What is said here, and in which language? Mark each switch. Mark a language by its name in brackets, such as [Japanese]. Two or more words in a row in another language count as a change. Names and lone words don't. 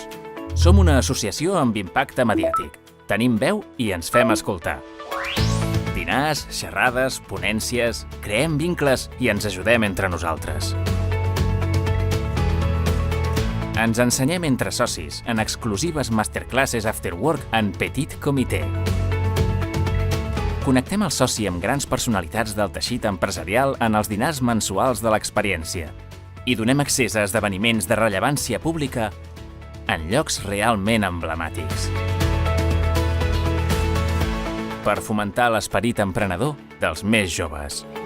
[Catalan] Som una associació amb impacte mediàtic. Tenim veu i ens fem escoltar. Dinars, xerrades, ponències, creem vincles i ens ajudem entre nosaltres. Ens ensenyem entre socis en exclusives [English] masterclasses after work [Catalan] en petit comitè. Connectem el soci amb grans personalitats del teixit empresarial en els dinars mensuals de l'experiència i donem accés a esdeveniments de rellevància pública en llocs realment emblemàtics. Per fomentar l'esperit emprenedor dels més joves.